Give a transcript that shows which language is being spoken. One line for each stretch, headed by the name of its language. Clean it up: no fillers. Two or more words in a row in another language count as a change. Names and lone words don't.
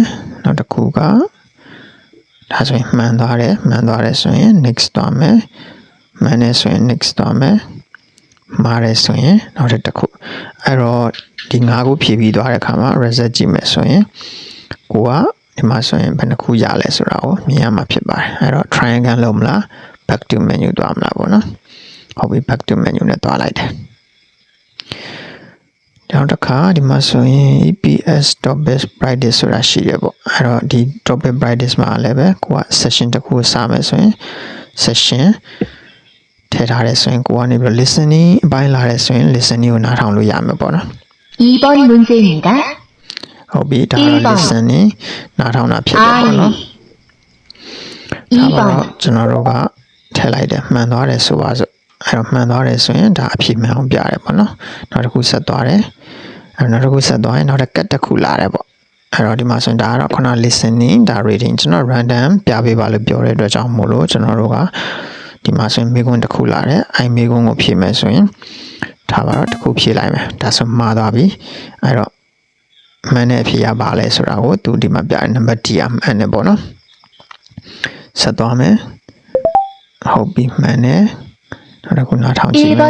Burmese: နောက်တစ်ခုကဒါဆိုရင်မှန်သွားတယ်ဆိုရင် next သွားမယ်မှန်တယ်ဆိုရင် next သွားမယ်မှားတယ်ဆိုရင်နောက်တစ်ခုအဲ့တော့ဒီ5ခုဖြည့်ပြီးသွားတဲ့အခါမှာ result ကြည့်မယ်ဆိုရင်ကိုကဒီမှာဆိုရင်ဘယ်နှခုရလဲဆိုတာကိုမြင်ရမှာဖြစ်ပါတယ်အဲ့တော့ triangle လုပ်မလား
English: back to menu
Burmese: သွားမလားပေါ့နော်ဟုတ်ပြီ
English: back to menu
Burmese: နဲ့သွားလိုက်တယ် နောက်တစ်ခါဒီမှာဆိုရင်
English: EPS topic brightness
Burmese: ဆိုတာရှိတယ်ပေါ့အဲ့တော့ဒီ
English: topic brightness
Burmese: မှာလည်းပဲကိုက session တစ်ခုစမယ်ဆိုရင် session ထည့်ထားတယ်ဆိုရင်ကိုကနေပြီး listening အပိုင်းလာတယ်ဆိုရင် listening ကိုနားထောင်လို့ရမယ်ပေါ့နော်
Korean: 2번 문제입니다.
Burmese: ဟုတ်ပြီဒါကတော့ listening နားထောင်တာဖြစ်တယ်ပေါ့နော်ဒါပါတော့ကျွန်တော်တို့ကထည့်လိုက်တယ်မှန်သွားတယ်ဆိုပါစို့အဲ့တော့မှန်သွားတယ်ဆိုရင်ဒါအဖြေ မှန်အောင်ပြရတယ်ပေါ့နော်နောက်တစ်ခုဆက်သွားတယ်အဲ့နောက်တစ်ခုဆက်သွားရင်နောက်တစ်ခုလာတယ်ပေါ့အဲ့တော့ဒီမှာဆိုရင်ဒါကတော့ခုန listening ဒါ reading ကျွန်တော် random ပြပေးပါလို့ပြောတဲ့အတွက်ကြောင့်မို့လို့ကျွန်တော်တို့ကဒီမှာဆိုရင်မေးခွန်းတစ်ခုလာတယ်အဲ့မေးခွန်းကိုဖြေမယ်ဆိုရင်ဒါပါတော့တစ်ခုဖြေလိုက်မယ်ဒါဆိုမှားသွားပြီအဲ့တော့မှန်တဲ့အဖြေရပါလဲဆိုတာကိုသူဒီမှာပြတဲ့
English: number D
Burmese: အမှန်တယ်ပေါ့နော်ဆက်သွားမယ်ဟုတ်ပြီမှန်တယ်နောက်တစ်ခုနားထောင်ကြည့်မယ်